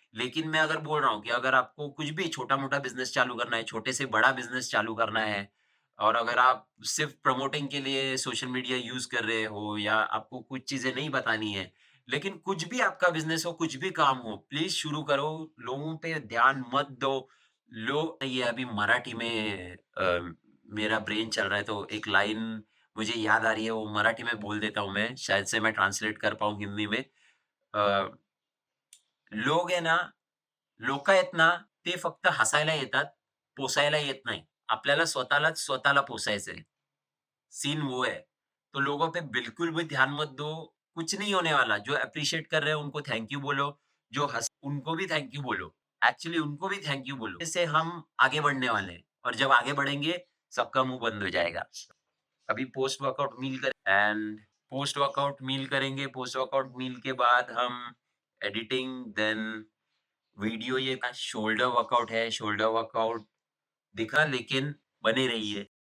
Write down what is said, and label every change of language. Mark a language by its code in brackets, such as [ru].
[hi] लेकिन मैं अगर बोल रहा हूँ कि अगर आपको कुछ भी छोटा-मोटा बिज़नेस चालू करना है, छोटे से बड़ा बिज़नेस चालू करना है और अगर आप सिर्फ़ प्रमोटिंग के लिए सोशल मीडिया यूज़ कर रहे हो या आपको कुछ चीज़ें नहीं बतानी है, लेकिन कुछ भी आपका बिज़नेस हो, कुछ भी काम हो, प्लीज़ शुरू करो, लोगों पे ध्यान मत दो। ये अभी मराठी में मेरा ब्रेन चल रहा है, तो एक लाइन मुझे याद आ रही है, वो मराठी में बोल देता हूँ मैं, शायद से मैं ट्रांसलेट कर पाऊँ हिंदी में। [mr] अ, लोग आहे ना, लोकं आहेत ना, ते फक्त हसायला येतात, पोसायला येत नाही. आपल्याला स्वतःलाच स्वतःला पोसायचंय. [hi] सीन वो है। तो लोगों पे बिल्कुल भी ध्यान मत दो, कुछ नहीं होने वाला। जो एप्रिशिएट कर रहे हैं उनको थैंक यू बोलो, जो हँस उनको भी थैंक यू बोलो। एक्चुअली उनको भी थैंक यू बोलो। इससे हम आगे बढ़ने वाले हैं और जब आगे बढ़ेंगे, सबका मुँह बंद हो जाएगा। अभी पोस्ट वर्कआउट मील कर एंड पोस्ट वर्कआउट मील करेंगे, पोस्ट वर्कआउट मील के बाद हम एडिटिंग देन वीडियो ये शोल्डर वर्कआउट है, शोल्डर वर्कआउट दिखा लेकिन बने रहिए।